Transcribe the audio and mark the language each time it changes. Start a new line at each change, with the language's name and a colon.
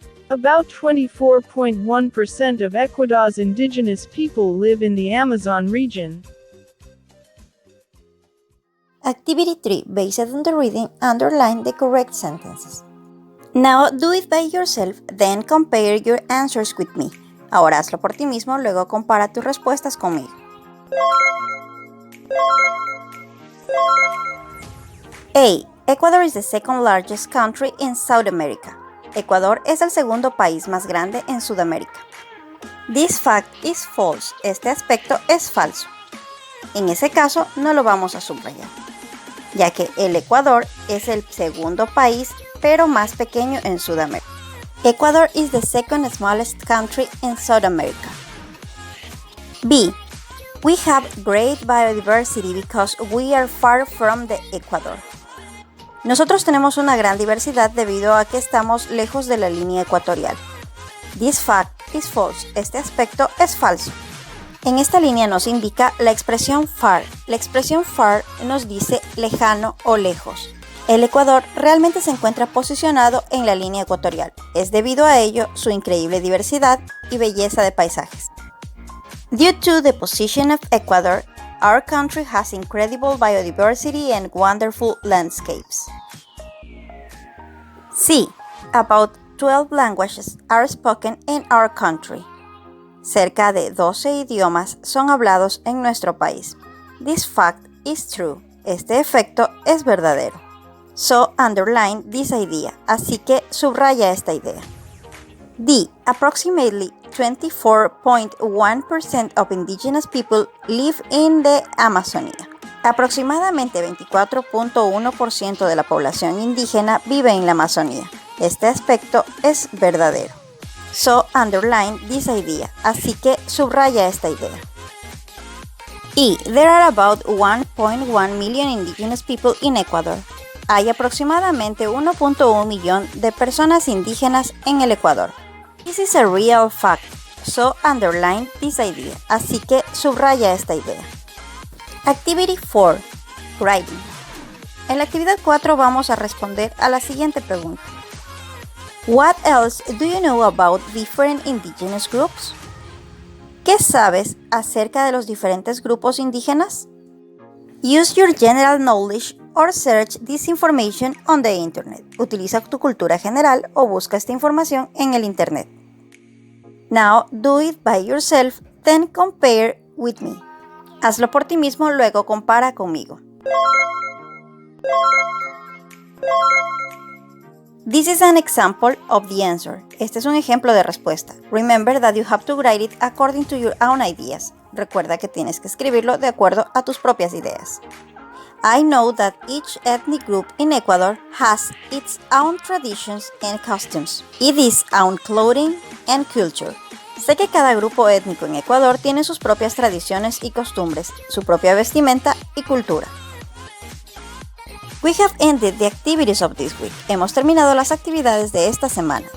English: About 24.1% of Ecuador's indigenous people live in the Amazon region. Activity 3. Based on the reading, underline the correct sentences. Now do it by yourself, then compare your answers with me.
Spanish: Ahora hazlo por ti mismo, luego compara tus respuestas conmigo.
English: A. Ecuador is the second largest country in South America.
Spanish: Ecuador es el segundo país más grande en Sudamérica.
English: This fact is false.
Spanish: Este aspecto es falso. En ese caso, no lo vamos a subrayar. ya que el Ecuador es el segundo país, pero más pequeño en Sudamérica.
English: Ecuador is the second smallest country in South America. B. We have great biodiversity because we are far from the Equator.
Spanish: Nosotros tenemos una gran diversidad debido a que estamos lejos de la línea ecuatorial.
English: This fact is false.
Spanish: Este aspecto es falso. En esta línea nos indica la expresión far. La expresión far nos dice lejano o lejos. El Ecuador realmente se encuentra posicionado en la línea ecuatorial. Es debido a ello su increíble diversidad y belleza de paisajes.
English: Due to the position of Ecuador, our country has incredible biodiversity and wonderful landscapes. C. About 12 languages are spoken in our country.
Spanish: Cerca de 12 idiomas son hablados en nuestro país.
English: This fact is true.
Spanish: Este efecto es verdadero.
English: So underline this idea.
Spanish: Así que subraya esta idea.
English: D. Approximately 24.1% of indigenous people live in the Amazonia.
Spanish: Aproximadamente 24.1% de la población indígena vive en la Amazonía. Este aspecto es verdadero.
English: So underline this idea.
Spanish: Así que subraya esta idea.
English: E. There are about 1.1 million indigenous people in Ecuador.
Spanish: Hay aproximadamente 1.1 millón de personas indígenas en el Ecuador.
English: This is a real fact, so underline this idea.
Spanish: Así que subraya esta idea.
English: Activity 4. Writing.
Spanish: En la actividad 4 vamos a responder a la siguiente pregunta.
English: What else do you know about different indigenous groups?
Spanish: ¿Qué sabes acerca de los diferentes grupos indígenas?
English: Use your general knowledge or search this information on the internet.
Spanish: Utiliza tu cultura general o busca esta información en el internet.
English: Now do it by yourself, then compare with me.
Spanish: Hazlo por ti mismo, luego compara conmigo.
English: This is an example of the answer.
Spanish: Este es un ejemplo de respuesta.
English: Remember that you have to write it according to your own ideas.
Spanish: Recuerda que tienes que escribirlo de acuerdo a tus propias ideas.
English: I know that each ethnic group in Ecuador has its own traditions and customs, its own clothing and culture.
Spanish: Sé que cada grupo étnico en Ecuador tiene sus propias tradiciones y costumbres, su propia vestimenta y cultura.
English: We have ended the activities of this week.
Spanish: Hemos terminado las actividades de esta semana.